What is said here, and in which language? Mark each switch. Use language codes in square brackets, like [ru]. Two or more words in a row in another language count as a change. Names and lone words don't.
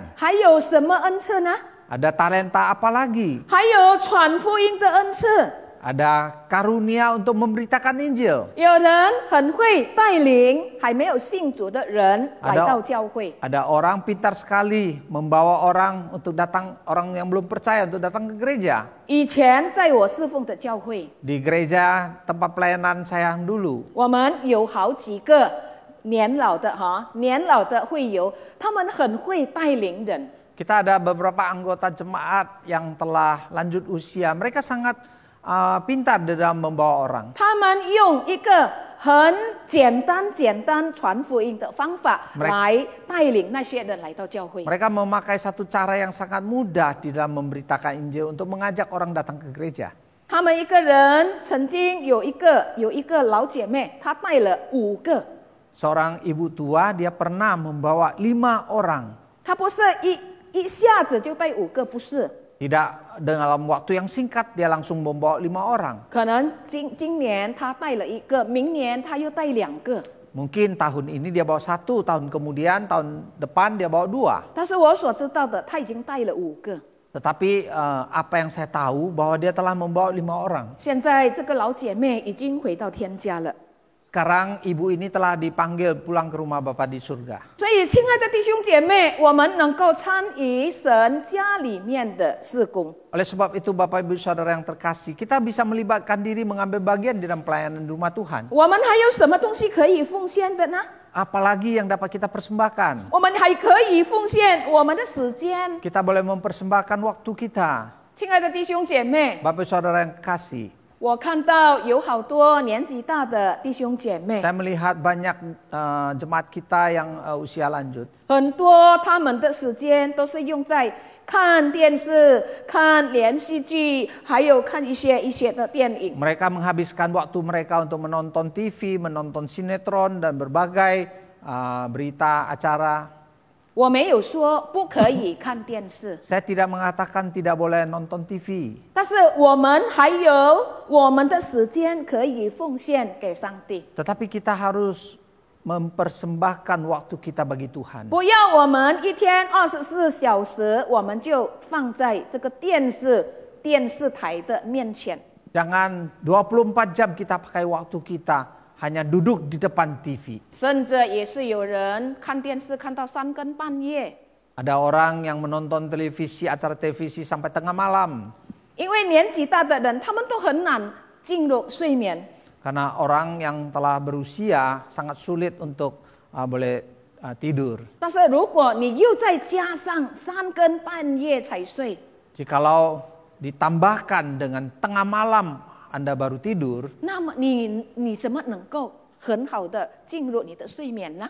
[zh] 还有什么恩赐呢？ [id] Ada talenta apa lagi? [zh] 还有传福音的恩赐。 [id] Ada karunia untuk memberitakan Injil. [zh] 有人很会带领还没有信主的人来到教会。 [id] Ada orang pintar sekali membawa orang untuk datang, orang yang belum percaya untuk datang ke gereja. [zh] 以前在我侍奉的教会， [id] Di gereja tempat pelayanan saya yang dulu, [zh] 我们有好几个年老的会友，他们很会带领人。 [id] kita ada beberapa anggota jemaat yang telah lanjut usia. Mereka sangat pintar dalam membawa orang. [zh] 他们用一个很简单传福音的方法来带领那些人来到教会。 [id] Mereka memakai satu cara yang sangat mudah di dalam memberitakan Injil untuk mengajak orang datang ke gereja. [zh] 他们一个人曾经有一个老姐妹，她带了5个， [id] Seorang ibu tua dia pernah membawa 5 orang. [zh] 她不是一下子就带5个，不是。 [id] Tidak dalam waktu yang singkat dia langsung membawa 5 orang. [zh] 可能今年她带了1个，明年她又带2个。 [id] Mungkin tahun ini dia bawa 1, tahun kemudian tahun depan dia bawa 2. [zh] 但是我所知道的，她已经带了5个。 [id] Tetapi apa yang saya tahu bahwa dia telah membawa 5 orang. [zh] 现在这个老姐妹已经回到天家了。 [id] Sekarang ibu ini telah dipanggil pulang ke rumah Bapa di surga. [zh] 所以，亲爱的弟兄姐妹，我们能够参与神家里面的事工。 [id] Oleh sebab itu Bapak Ibu Saudara yang terkasih, kita bisa melibatkan diri mengambil bagian di dalam pelayanan di rumah Tuhan. [zh] 我们还有什么东西可以奉献的呢？ [id] Apalagi yang dapat kita persembahkan. [zh] 我们还可以奉献我们的时间。 [id] Kita boleh mempersembahkan waktu kita. [zh] 亲爱的弟兄姐妹， [id] Bapak Ibu Saudara yang kasih, [zh] 我看到有好多年纪大的弟兄姐妹， [id] saya melihat banyak jemaat kita yang usia lanjut. [zh] 很多他们的时间都是用在看电视、看连续剧，还有看一些的电影。 [id] Mereka menghabiskan waktu mereka untuk menonton TV, menonton sinetron dan berbagai berita acara. [zh] 我没有说不可以看电视， [id] Saya tidak mengatakan tidak boleh nonton TV. [zh] 但是我们还有我们的时间可以奉献给上帝。 [id] Tetapi kita harus mempersembahkan waktu kita bagi Tuhan. [zh] 不要我们一天24小时，我们就放在这个电视台的面前。 [id] Jangan 24 jam kita pakai waktu kita hanya duduk di depan TV. [zh] 甚至也是有人看电视看到3更半夜， [id] Ada orang yang menonton televisi, acara televisi sampai tengah malam. [zh] 因为年纪大的人，他们都很难进入睡眠。 [id] Karena orang yang telah berusia sangat sulit untuk boleh tidur. [zh] 但是如果你又再加上3更半夜才睡， [id] Jikalau ditambahkan dengan tengah malam Anda baru tidur, [zh] 那么你怎么能够很好的进入你的睡眠呢？